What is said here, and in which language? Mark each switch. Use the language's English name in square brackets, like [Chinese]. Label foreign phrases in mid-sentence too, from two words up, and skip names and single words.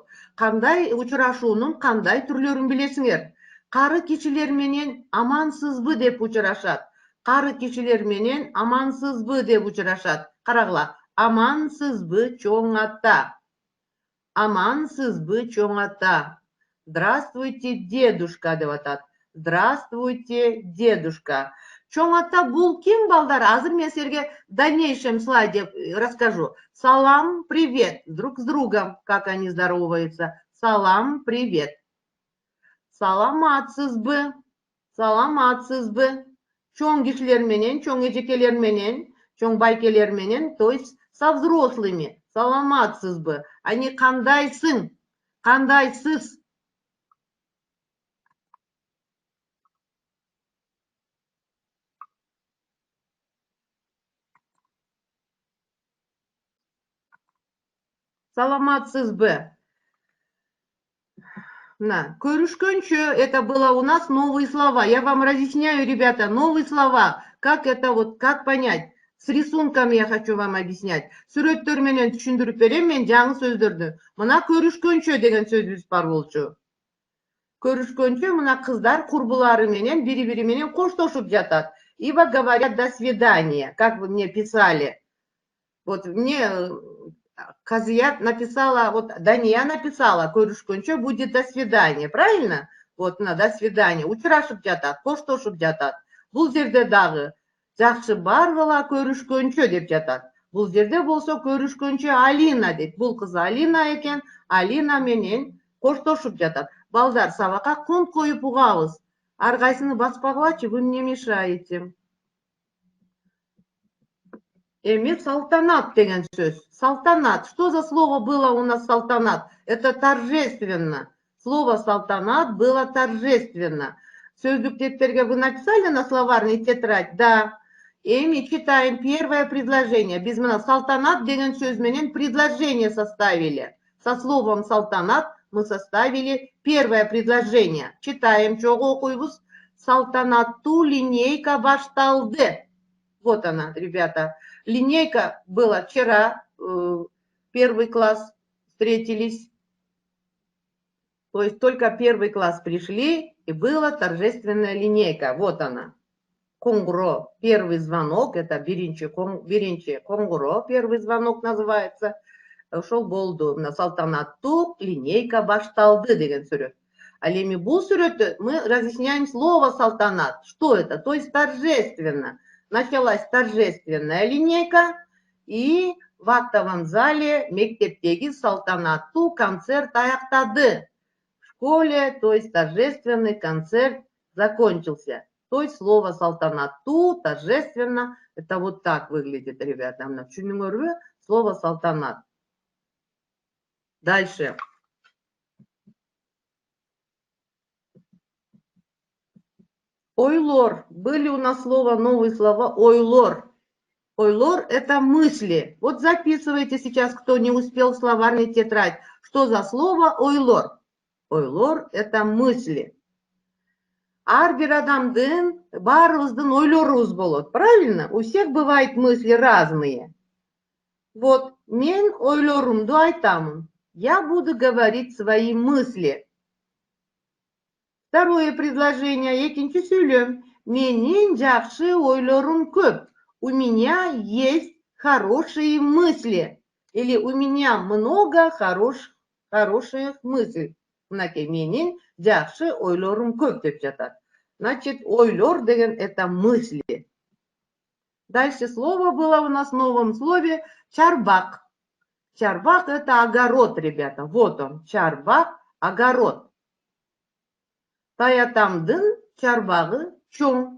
[Kyrgyz] Кандай учурашуунун кандай түрлөрүн билесиңер? Кары кишилер менен амансызбы деп учурашат. Кары кишилер менен амансызбы деп учурашат. Карагыла. Амансызбы чоң ата. Амансызбы чоң ата. [Russian] Здравствуйте, дедушка [Kyrgyz] деп атат. [Russian] Здравствуйте, дедушка. [Kyrgyz] Чоң ата бул ким, балдар? Азыр мен силерге [Russian] в дальнейшем слайде расскажу. [Kyrgyz] Салам, привет. [Russian] Друг с другом, как они здороваются. [Kyrgyz] Салам, привет. Саламатсызбы. Саламатсызбы. Чоң кишилер менен, чоң эжекелер менен, чоң байкелер менен, [Russian] то есть со взрослыми. [Kyrgyz] Саламатсызбы. Они кандайсың? Кандайсыз? Саламатсызбы. На, көрүшкөнчө, [Russian] это было у нас новые слова. Я вам разъясняю, ребята, новые слова. Как это вот, как понять? С рисунками я хочу вам объяснять. [Kyrgyz] Сүрөттөр менен түшүндүрүп берем мен жаңы сөздөрдү. Мына көрүшкөнчө деген сөзүбүз бар болчу. Көрүшкөнчө мына кыздар курбулары менен бири-бири менен коштошуп жатат. [Russian] Ибо говорят до свидания, как вы мне писали. Вот мне Казия написала, вот Дания написала, [Kyrgyz] көрүшкөнчө будет [Russian] до свидания, правильно? Вот на до свидания. [Kyrgyz] Учурашып жатат, коштошуп жатат. Бул жерде дагы жакшы баргыла көрүшкөнчө деп жатат. Бул жерде болсо көрүшкөнчө Алина дейт. Бул кыз Алина экен, Алина менен коштошуп жатат. Балдар, сабакка конт коюп угабыз. Ар кайсыны баспагылачы, [Russian] вы мне мешаете. [Kyrgyz] Эми салтанат деген сөз. Салтанат. [Russian] Что за слово было у нас салтанат? Это торжественно. Слово салтанат было торжественно. Сөздүктептерге вы написали на словарный тетрадь? Да. Эми читаем первое предложение. [Kyrgyz] Без мына салтанат деген сөз менен предложение составили. [Russian] Со словом салтанат мы составили первое предложение. [Kyrgyz] Читаем, чого окуйбуз. Салтанаттуу линейка башталды. [Russian] Вот она, ребята. Линейка была вчера, первый класс встретились. То есть только первый класс пришли, и была торжественная линейка. Вот она. Конгуро, первый звонок, это [Kyrgyz] биринчи конгуро, [Russian] первый звонок называется. [Kyrgyz] Ошол болду. На салтанаттуу линейка башталды деген сүрөт. Ал эми бул сүрөттө [Russian] мы разъясняем слово салтанат. Что это? То есть торжественно. Началась торжественная линейка, и в актовом зале [Kyrgyz] мектептеги салтанаттуу концерт аяктады. [Russian] В школе, то есть торжественный концерт закончился. То есть слово салтанаттуу, торжественно, это вот так выглядит, ребята. Түшүнүңөрбү? Слово салтанат. Дальше. [Kyrgyz] Ойлор. [Russian] Были у нас новые слова ойлор. [Kyrgyz] Ойлор – [Russian] это мысли. Вот записывайте сейчас, кто не успел в словарный тетрадь. Что за слово ойлор? Ойлор – это мысли. [Kyrgyz] Ар бир адамдын, баарыбыздын ойлорубуз болот. [Russian] Правильно? У всех бывают мысли разные. Вот, [Kyrgyz] мен ойлорумду айтамын. [Russian] Я буду говорить свои мысли. Второе предложение, [Kyrgyz] экинчи сүйлөм. Менин жакшы ойлорум көп. [Russian] У меня есть хорошие мысли. Или у меня много хороших мыслей. [Kyrgyz] Мынакей менин жакшы ойлорум көп деп жатат. [Russian] Значит, ойлор деген это мысли. Дальше слово было у нас в новом слове чарбак. Чарбак это огород, ребята. Вот он, чарбак, огород. [Kyrgyz] Таятамдын чарбагы чоң.